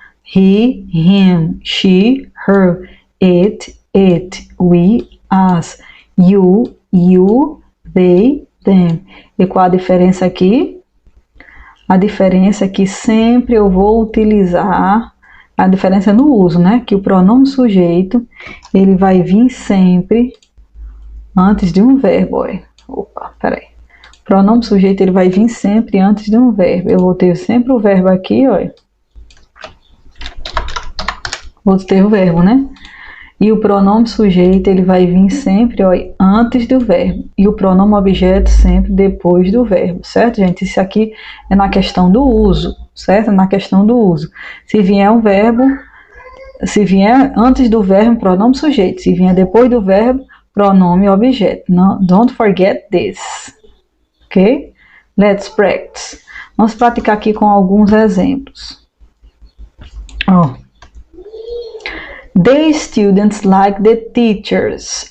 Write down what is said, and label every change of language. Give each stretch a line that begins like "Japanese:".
English: He, him, she, her, it, we, us, you, they, them.
Portuguese: E qual a diferença aqui? A diferença é que sempre eu vou utilizar, a diferença é no uso, né? Que o pronome sujeito, ele vai vir sempre antes de um verbo. Olha. Opa, peraí. O pronome sujeito, ele vai vir sempre antes de um verbo. Eu vou ter sempre o verbo aqui, olha. Vou ter o verbo, né? E o pronome sujeito, ele vai vir sempre, ó, antes do verbo. E o pronome objeto sempre depois do verbo, certo, gente? Isso aqui é na questão do uso, certo? Na questão do uso. Se vier um verbo, se vier antes do verbo, pronome sujeito. Se vier depois do verbo, pronome objeto. Não,
English: don't forget this.
Portuguese: Ok?
English: Let's practice.
Portuguese: Vamos praticar aqui com alguns exemplos. Ó.
English: The students like the teachers.